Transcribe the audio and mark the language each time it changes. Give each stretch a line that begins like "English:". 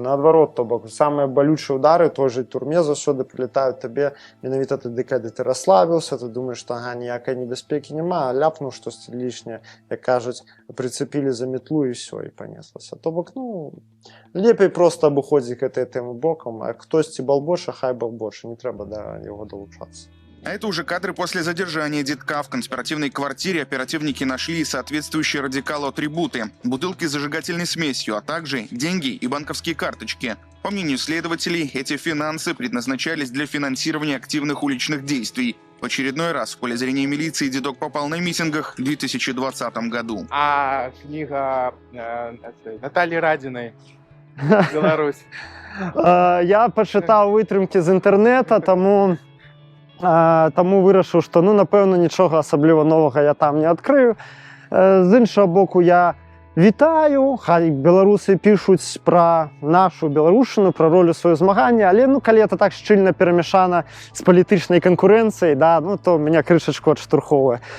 Belarusian: Наадварот, то бок самыя балючыя ўдары той жа турме заўсёды прылетаюць табе менавіта тады, калі ты расслабіўся, ты думаеш, што ніякай небяспекі няма, ляпнуў штосьці лішняе, як кажуць, прыцепілі за метлу і ўсё, і панеслася. То бок, лепей проста абыходзіць гэтыя тэмы бокам, а хтосьці балбоча, хай балбоча, не трэба да яго далучацца.
Russian: А это уже кадры после задержания детка. В конспиративной квартире оперативники нашли соответствующие радикалу атрибуты: бутылки с зажигательной смесью, а также деньги и банковские карточки. По мнению следователей, эти финансы предназначались для финансирования активных уличных действий. В очередной раз в поле зрения милиции дедок попал на митингах в 2020 году. А книга Натальи Радиной «Беларусь»?
Belarusian: Я пачытаў вытрымкі з інтэрнэта, таму вырашыў, што, напэўна, нічога асабліва новага я там не адкрыю. З іншага боку, я вітаю, хай беларусы пішуць пра нашу беларушчыну, пра ролю сваёй змагання, але, калі это так шчыльна перамешана з палітычнай канкурэнцыяй, то мяне крышачку адштурхоўвае.